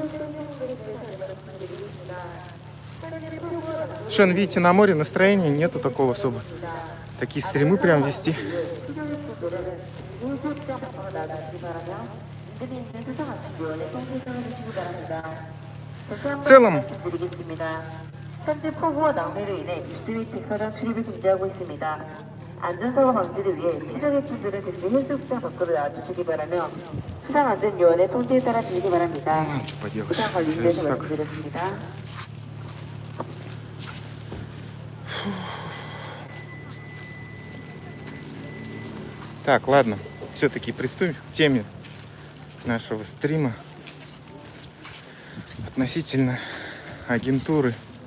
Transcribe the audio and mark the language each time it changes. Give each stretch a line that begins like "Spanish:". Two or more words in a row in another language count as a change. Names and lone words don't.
Russian: Что, ну, видите, на море настроения нету такого особо. Такие стримы прям вести. В целом,
Korean: 안전사고 방지를 위해 시설객분들은 즉시 해수욕장 밖으로 나와주시기 바라며 수상안전요원의 통지에 따라 주시기 바랍니다. 부상 관리실에서 말씀드렸습니다.
Russian: Так, ладно, все-таки приступим к теме нашего стрима относительно агентуры.